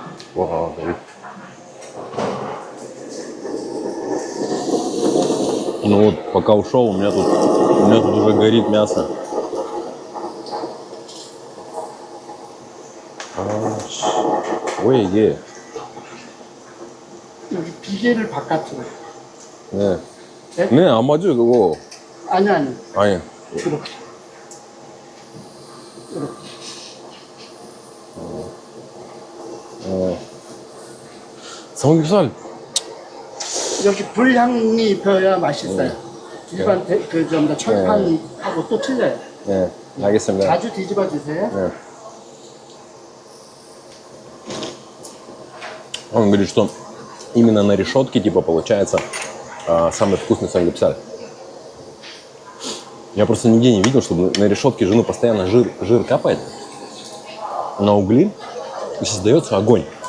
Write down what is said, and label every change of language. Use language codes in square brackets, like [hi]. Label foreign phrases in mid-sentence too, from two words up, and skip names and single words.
[ru] О, горит. Ну вот, пока ушел, у меня тут уже горит мясо. [ko] 왜 이게? 여기 비계를 바깥으로. 네. 네? 네, 안 맞아요, 그거. 아니, 아니. 아니. 이렇게. 이렇게. 삼겹살. 여기 불향이 입혀야 맛있어요. 일반 좀 철판하고 또 틀려요. 네, 알겠습니다. 자주 뒤집어 주세요. 네. [ru] Он говорит, что именно на решетке, типа, получается самый вкусный самгипсаль. Я просто нигде не видел, чтобы на решетке жену постоянно жир капает на угли и создается огонь.